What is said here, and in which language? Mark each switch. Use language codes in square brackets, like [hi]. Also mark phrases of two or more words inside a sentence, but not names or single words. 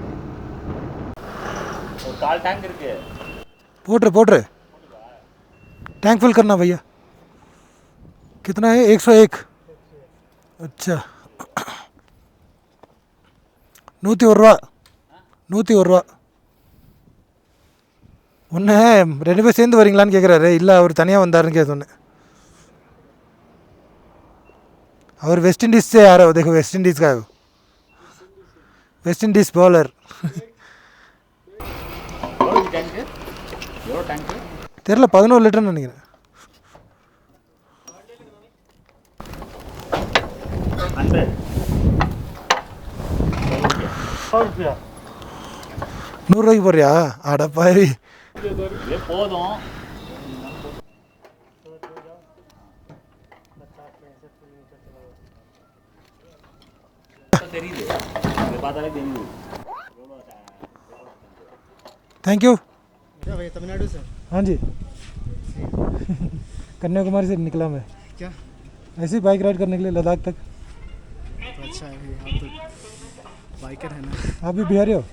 [ta] கால் டேங்க் இருக்கு, [hi] போட்டுரு [en] tank full [hi] करना भैया। कितना है? 101। [ta] अच्छा 101 ரூபா 101 ரூபா ஒன்று. 2 பேர் சேர்ந்து வரீங்களான்னு கேட்குறாரு. இல்லை அவர் தனியாக வந்தாருன்னு கேட்க சொன்னேன். [hi] और वेस्ट इंडीज से आ रहे हो, देखो वेस्ट इंडीज़ का है, वेस्ट इंडीज बॉलर। [ta] தெரியல 11 லிட்டர்னு நினைக்கிறேன். ₹100 போடுறியா? அடப்பாரி போதும். தெரியுது, பார்த்தாலே தெரியுது. [en] thank you. [hi] क्या भैया तमिलनाडु से? हाँ जी कन्याकुमारी से निकला मैं, क्या ऐसे ही [en] bike ride [hi] करने के लिए लद्दाख तक। तो अच्छा है हम तो बाइकर है ना, आप भी बिहारी हो?